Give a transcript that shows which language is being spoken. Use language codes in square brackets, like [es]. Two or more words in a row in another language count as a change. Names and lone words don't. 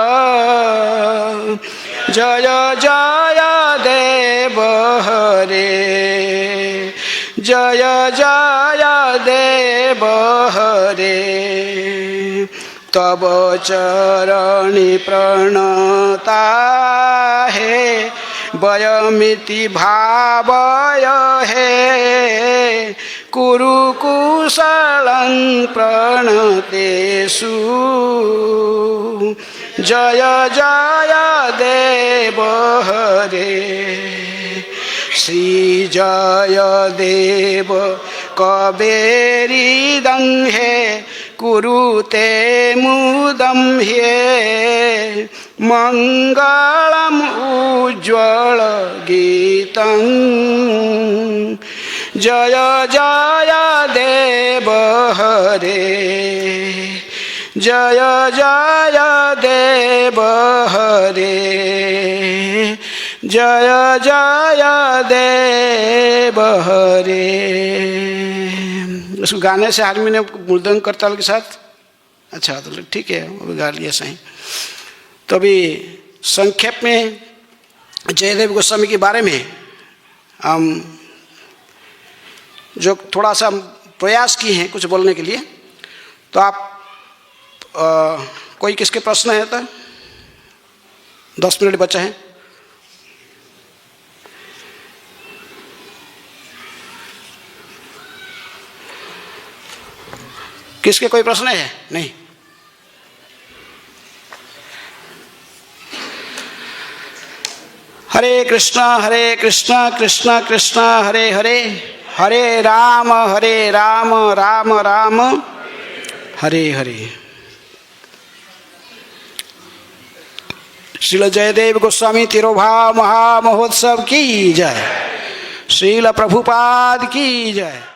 [sa] जय जय देव हरे। जय जय देव हरे। तब चरणी प्रणता है, वयमिति भावय हे कुरु कुशलं प्रणतेषु जय जय देव हरे श्री जय देव कबेरिदं हे कुरुते मुदं हे मंगलम उज्ज्वल गीतं जय जय देव हरे जय जय देव हरे जय जय देव हरे। [hi] उसको गाने से हारमोनियम मृदंग करताल के साथ अच्छा तो ठीक है वो भी गा लिया सही। तो अभी संक्षेप में जयदेव गोस्वामी के बारे में हम जो थोड़ा सा प्रयास किए हैं कुछ बोलने के लिए, तो आप कोई किसके प्रश्न है तो 10 मिनट बचा है। किसके कोई प्रश्न है? नहीं। [sa] हरे कृष्णा कृष्णा कृष्णा हरे हरे, हरे राम राम राम हरे हरे। [hi] श्रील जयदेव गोस्वामी तिरुभाव महामहोत्सव की जय। श्रील प्रभुपाद की जय।